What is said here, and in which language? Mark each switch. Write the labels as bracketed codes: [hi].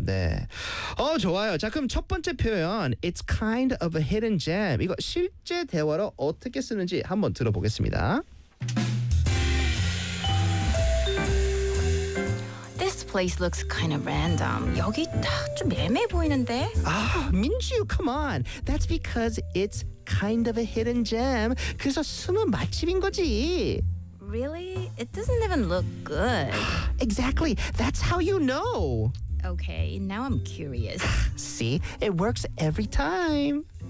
[ko] 네. 어 좋아요. 자 그럼 첫 번째 표현 [en] It's kind of a hidden gem [ko] 이거 실제 대화로 어떻게 쓰는지 한번 들어보겠습니다. [en] Place looks kind of random. [ko] 여기 딱 좀 애매해 보이는데. [en] 아, Minju, come on. That's because it's kind of a hidden gem. [ko] 그래서 숨은 맛집인 거지. [en] Really? It doesn't even look good. Exactly. That's how you know. Okay, now I'm curious. See? It works every time.